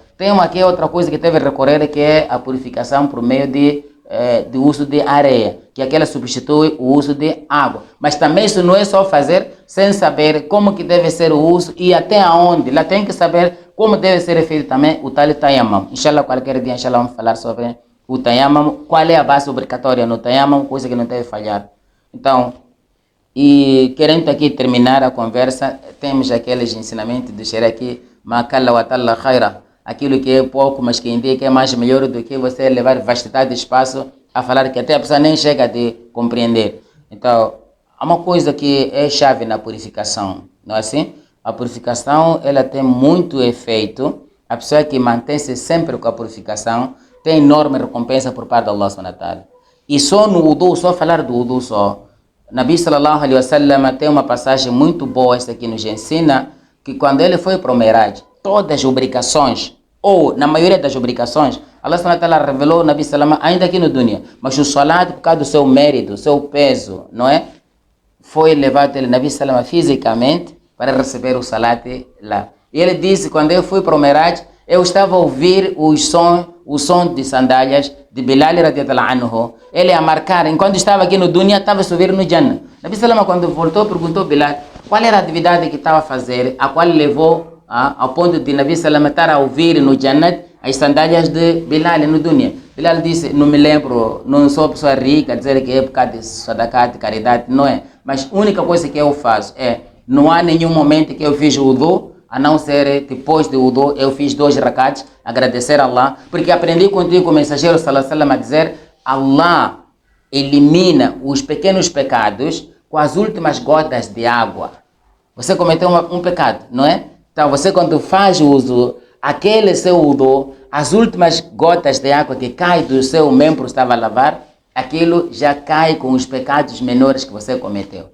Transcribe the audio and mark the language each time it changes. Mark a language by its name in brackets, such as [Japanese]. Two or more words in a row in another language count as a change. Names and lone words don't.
[Portuguese] Tem aqui outra coisa que deve recorrer, que é a purificação por meio de uso de areia, que aquela substitui o uso de água. Mas também isso não é só fazer sem saber como que deve ser o uso e até aonde. Lá tem que saber como deve ser feito também o tal tayammum. Inshallah, qualquer dia, inshallah, vamos falar sobre o tayammum, qual é a base obrigatória no tayammum, coisa que não deve falhar. Então, e querendo aqui terminar a conversa, temos aqueles ensinamentos do Sharia aqui, [Arabic] makalla wa talla khaira, [Portuguese] aquilo que é pouco, mas que indica que é mais melhor do que você levar vastidade de espaço a falar que até a pessoa nem chega a compreender. Então, há uma coisa que é chave na purificação, não é assim? A purificação, ela tem muito efeito. A pessoa que mantém-se sempre com a purificação tem enorme recompensa por parte de [Arabic] Allah subhanahu wa ta'ala. [Portuguese] E só no wudu, só falar do wudu só. [Arabic] Nabi sallallahu alaihi wasallam [Portuguese] tem uma passagem muito boa, esta aqui nos ensina, que quando ele foi para o Miraj, todas as obrigações, ou na maioria das obrigações, [Arabic] Allah subhanahu wa ta'ala [Portuguese] revelou [Arabic] Nabi sallallahu [Portuguese] ainda aqui no dunya, mas o salat, por causa do seu mérito, seu peso, não é? Foi levado ele, [Arabic] Nabi sallallahu [Portuguese] fisicamente, para receber o salat lá. E ele disse, quando eu fui para o Miraj, eu estava a ouvir o som de sandálias de Bilal [Arabic] radiyallahu anhu. [Portuguese] Ele a marcar, enquanto estava aqui no dunya, estava a subir no Jannah. [Arabic] Nabi sallallahu [Portuguese] quando voltou, perguntou a Bilal qual era a atividade que estava a fazer, a qual levou ao ponto de [Arabic] Nabi sallallahu [Portuguese] estar a ouvir no Jannah as sandálias de Bilal no dunya. Bilal disse, não me lembro, não sou pessoa rica, dizer que é por causa de sadaqat, de caridade, não é. Mas a única coisa que eu faço é, não há nenhum momento que eu fiz o wudu, a não ser depois do wudu, eu fiz 2 rakats, agradecer a Allah, porque aprendi contigo o mensageiro [Arabic] sallallahu alaihi wasallam [Portuguese] a dizer, Allah elimina os pequenos pecados com as últimas gotas de água. Você cometeu um pecado, não é? Então você quando faz o uso, aquele seu wudu, as últimas gotas de água que cai do seu membro estava a lavar, aquilo já cai com os pecados menores que você cometeu.